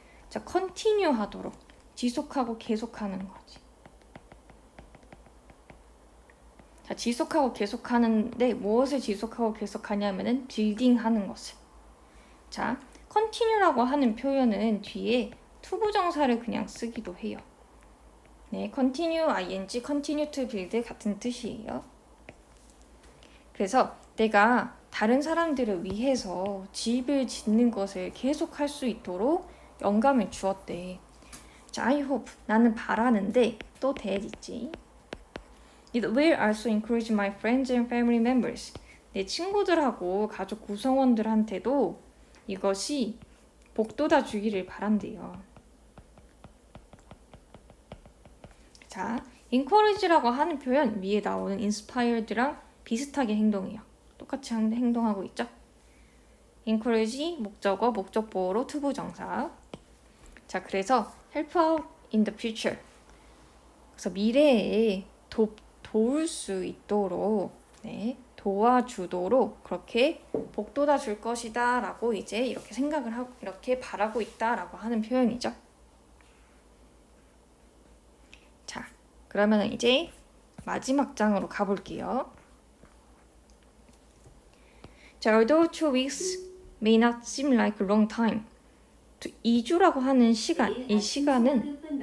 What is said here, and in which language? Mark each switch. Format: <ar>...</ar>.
<ko>자, continue 하도록. 지속하고 계속하는 거지. 자, 지속하고 계속하는데 무엇을 지속하고 계속하냐면은 building 하는 것을. 자, continue라고 하는 표현은 뒤에 to 부정사를 그냥 쓰기도 해요.</ko> <en>네, continue, ing, continue to build</en> <ko>같은 뜻이에요. 그래서 내가 다른 사람들을 위해서 집을 짓는 것을 계속할 수 있도록 영감을 주었대. 자,</ko> <en>I hope,</en> <ko>나는 바라는데 또 that 있지.</ko> <en>It will also encourage my friends and family members.</en> <ko>내 친구들하고 가족 구성원들한테도 이것이 복돋아 주기를 바란대요. 자, encourage라고 하는 표현 위에 나오는 inspired랑 비슷하게 행동해요. 똑같이 행동하고 있죠. encourage 목적어, 목적보호로 to 부정사.</ko> <en>자, 그래서 help out in the future.</en> <ko>그래서 미래에 도울 수 있도록, 네, 도와주도록 그렇게 복돋아 줄 것이다 라고 이제 이렇게 생각을 하고 이렇게 바라고 있다 라고 하는 표현이죠. 자, 그러면 이제 마지막 장으로 가볼게요.</ko> <en>자, although 2 weeks may not seem like a long time.</en> <ko>2주라고 하는 시간, 이 시간은</ko>